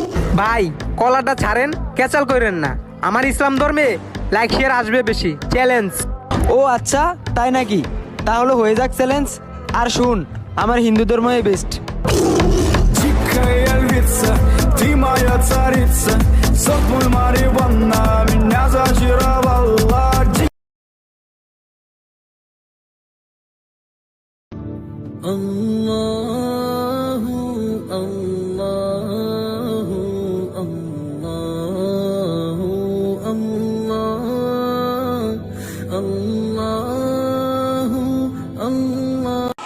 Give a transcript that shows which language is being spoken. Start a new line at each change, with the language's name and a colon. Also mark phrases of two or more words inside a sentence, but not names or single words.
Bangla: ভাই কলাটা ছাড়েন, ক্যাচাল করেন না। আমার ইসলাম ধর্মে
English: like share
Bangla: আসবে বেশি। চ্যালেঞ্জ। ও আচ্ছা, তাই নাকি? তাহলে হয়ে যাক চ্যালেঞ্জ। আর শুন, আমার হিন্দু ধর্মই বেস্ট।
Russian: Дикая львица, ты моя царица. Сок мой Мариванна меня зачаровала.
Arabic: الله الله الله الله الله الله